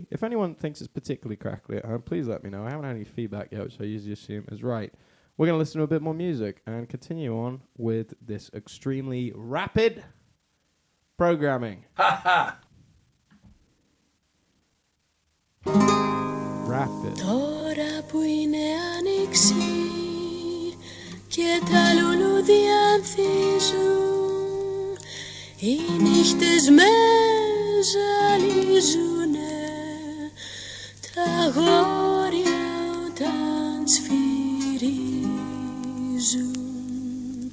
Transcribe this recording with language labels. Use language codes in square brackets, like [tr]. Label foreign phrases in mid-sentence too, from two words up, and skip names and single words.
[en] If anyone thinks it's particularly crackly at home, please let me know. I haven't had any feedback yet, which I usually assume is right. We're going to listen to a bit more music and continue on with this extremely rapid programming. Rapid. [el] Τώρα που είναι άνοιξη και τα λουλούδια ανθίζουν, οι νύχτες με ζαλίζουνε, τα αγόρια όταν σφυρίζουν.